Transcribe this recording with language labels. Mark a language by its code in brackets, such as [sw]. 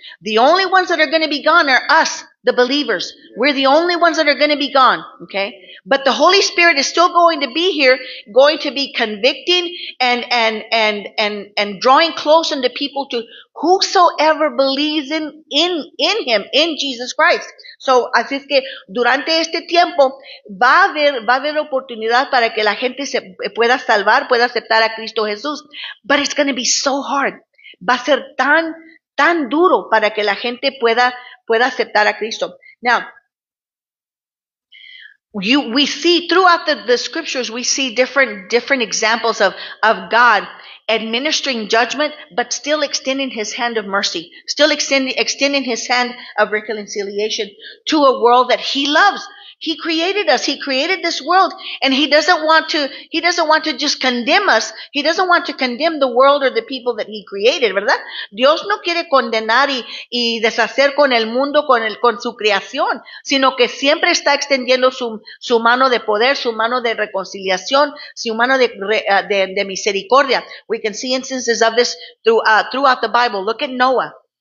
[en] The only ones that are going to be gone are us, the believers. We're the only ones that are going to be gone. Okay, but the Holy Spirit is still going to be here, going to be convicting and drawing close unto people to whosoever believes in him, in Jesus Christ. [es] So, así es que durante este tiempo va a haber oportunidad para que la gente se pueda salvar, pueda aceptar a Cristo Jesús. [en] But it's going to be so hard. [es] Va a ser tan duro para que la gente pueda aceptar a Cristo. [en] Now, we see throughout the scriptures, we see different examples of God administering judgment, but still extending his hand of mercy, still extending his hand of reconciliation to a world that he loves. He created us. He created this world, and he doesn't want to just condemn us. He doesn't want to condemn the world or the people that he created, ¿verdad? [es] Dios no quiere condenar y deshacer con el mundo, con su creación, sino que siempre está extendiendo su mano de poder, su mano de reconciliación, su mano de misericordia. [en] We can see instances of this throughout the Bible. Look at Noah.